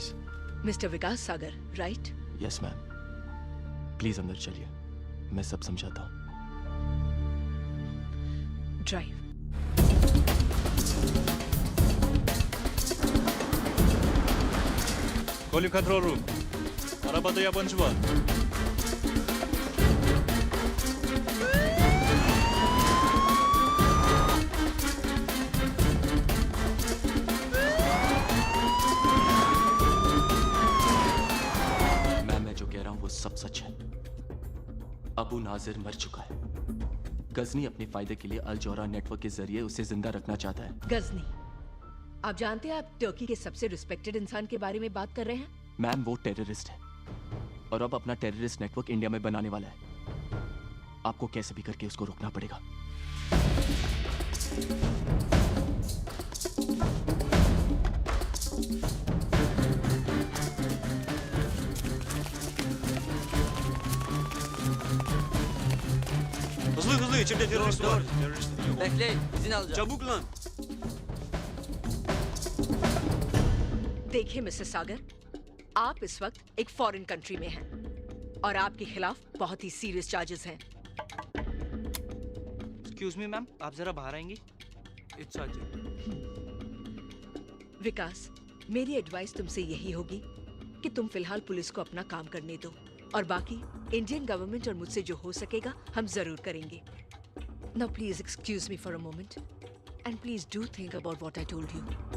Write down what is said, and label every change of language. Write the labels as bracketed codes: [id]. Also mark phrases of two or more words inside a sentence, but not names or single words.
[en] Mister Vikas Sagar, right? Yes, ma'am. [hi] प्लीज अंदर चलिए, मैं सब समझाता हूँ. [en] ड्राइव. Calling control room. [tr] Arabada yabancı var. [hi] वो सब सच है. अबू नाजिर मर चुका है. गजनी अपने फायदे के लिए अल जौरा नेटवर्क के जरिए उसे जिंदा रखना चाहता है. गजनी, आप जानते हैं आप टर्की के सबसे रिस्पेक्टेड इंसान के बारे में बात कर रहे हैं? मैम, वो टेररिस्ट है और अब अपना [en] terrorist network [hi] इंडिया में बनाने वाला है. आपको कैसे भी करके उसको रोकना पड़ेगा. [tr] Hızlı içeride terörist var. Bekleyin, izin alacağım. Çabuk lan. [hi] देखिए मिस्टर सागर, आप इस वक्त एक [en] foreign country [hi] में हैं और आपके खिलाफ बहुत ही [en] serious charges [hi] हैं. [en] excuse me ma'am, [hi] आप जरा बाहर आएंगी? [en] It's urgent. [hi] विकास, मेरी एडवाइस तुमसे यही होगी कि तुम फिलहाल पुलिस को अपना काम करने दो और बाकी [en] Indian government [hi] और मुझसे जो हो सकेगा हम जरूर करेंगे. [en] Now please excuse me for a moment and please do think about what I told you.